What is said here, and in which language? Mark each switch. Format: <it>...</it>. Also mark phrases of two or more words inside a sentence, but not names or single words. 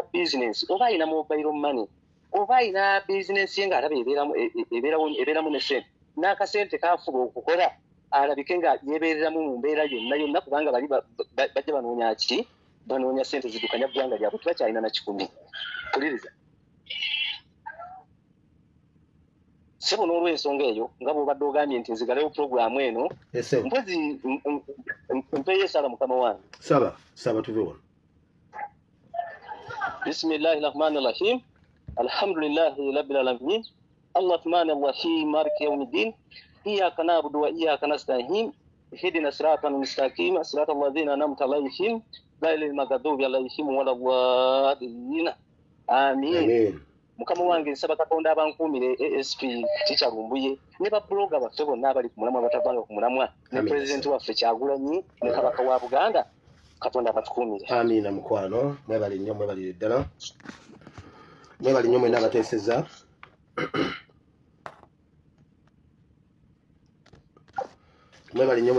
<lg>bizinensi oba alina mobile money oba alina bizinensi ye ng'alaba ebeeramu ne ssente n'akasente kafuba okukola alabike nga yeebeereramu mu mbeera yonna kubanga bali bajja banoonya ki banoonya ssente zidukanya ggwanga lyabwe tebakyalina na kikumi puliriza sebo n'olw'ensonga eyo nga bw'obadde ogambye nti nzigalewo puroguramu eno mpozi mpeyo esala mukama wange saba tuve wano</lg> <ar>بسم الله الرحمن الرحيم الحمد لله رب العالمين الرحمن الرحيم مالك يوم الدين إياك نعبد وإياك نستعين اهدنا الصراط المستقيم صراط الذين أنعمت عليهم غير المغضوب عليهم ولا الضالين آمين</ar> <lg>mukama wange nsaba katonda abankuumire ASP Teacher Lumbuye ne babloga baffe bonna abali ku mulamwa batavanga ku mulamwa ne pulezidenti waffe Kyagulanyi ne kabaka wa Buganda katonda abatukuumire amina mukwano mwebali nnyo mwebalire ddala mwebali nnyo mwena abateeseza mwebali nnyo</lg>